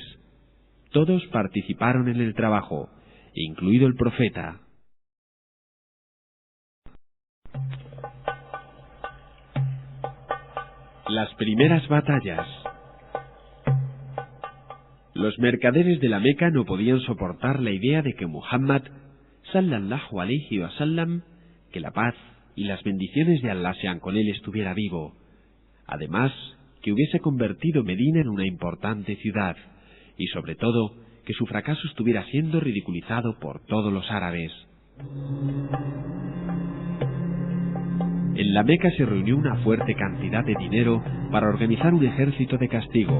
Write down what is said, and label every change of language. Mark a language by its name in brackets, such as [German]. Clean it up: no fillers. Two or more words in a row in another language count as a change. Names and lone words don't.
[Spanish] Todos participaron en el trabajo, incluido el profeta. Las primeras batallas. Los mercaderes de la Meca no podían soportar la idea de que Muhammad, [Arabic] صلى الله عليه وسلم, [Spanish] que la paz y las bendiciones de Allah sean con él, estuviera vivo. Además, que hubiese convertido Medina en una importante ciudad, y sobre todo, que su fracaso estuviera siendo ridiculizado por todos los árabes. En la Meca se reunió una fuerte cantidad de dinero para organizar un ejército de castigo.